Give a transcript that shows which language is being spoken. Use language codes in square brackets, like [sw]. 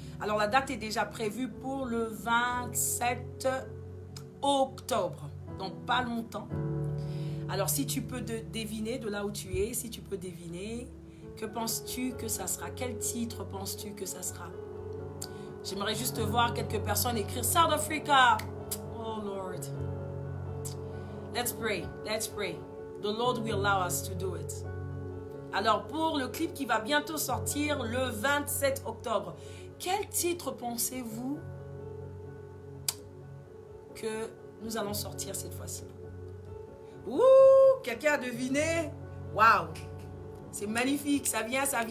[fr] Alors, la date est déjà prévue pour le 27 octobre. Donc, pas longtemps. Alors, si tu peux deviner de là où tu es, si tu peux deviner, que penses-tu que ça sera? Quel titre penses-tu que ça sera? J'aimerais juste voir quelques personnes écrire South Africa. [en] Oh Lord. Let's pray. Let's pray. The Lord will allow us to do it. [fr] Alors, pour le clip qui va bientôt sortir le 27 octobre, quel titre pensez-vous que nous allons sortir cette fois-ci? Ouh, quelqu'un a deviné? Waouh, c'est magnifique, ça vient.